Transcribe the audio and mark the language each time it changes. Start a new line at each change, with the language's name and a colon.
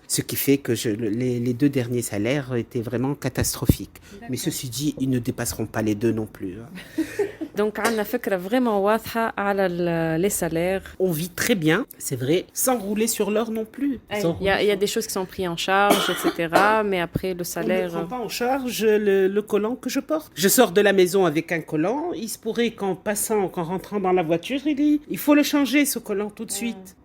French: Ce qui fait que les 2 derniers salaires étaient vraiment catastrophiques. D'accord. Mais ceci dit, ils ne dépasseront pas les 2 non plus. Hein.
Arabic: دونك عندنا فكره فريمون واضحه على لي سالير.
French: On vit très bien, c'est vrai, sans rouler sur l'or non plus. Sans Il y a des choses qui sont prises en charge, etc. Mais après, le On ne salaire... prend pas en charge le collant que je porte. Je sors de la maison avec un collant. Il se pourrait qu'en rentrant dans la voiture, il faut le changer, ce collant, tout de suite.